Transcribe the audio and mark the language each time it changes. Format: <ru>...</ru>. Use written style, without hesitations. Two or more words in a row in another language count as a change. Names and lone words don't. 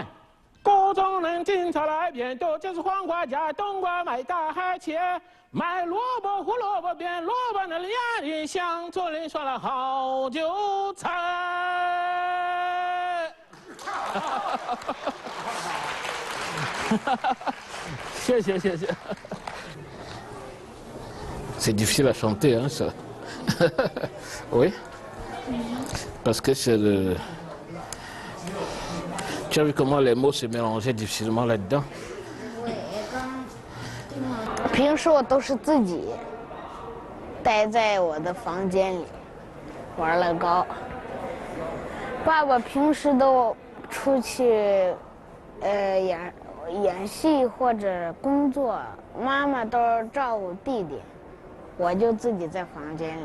<zh>锅中能经常来扁豆，就是黄瓜加冬瓜买大海切，买萝卜胡萝卜边，萝卜那里压里香，做人涮了好韭菜。谢谢谢谢。</zh> <fr>C'est difficile à chanter, hein, ça. Oui. Parce que c'est le... Tu as vu comment les mots se mélangeaient difficilement là-dedans?</fr> <zh>平时我都是自己待在我的房间里玩乐高。爸爸平时都出去演戏或者工作，妈妈都照顾弟弟，我就自己在房间里。</zh>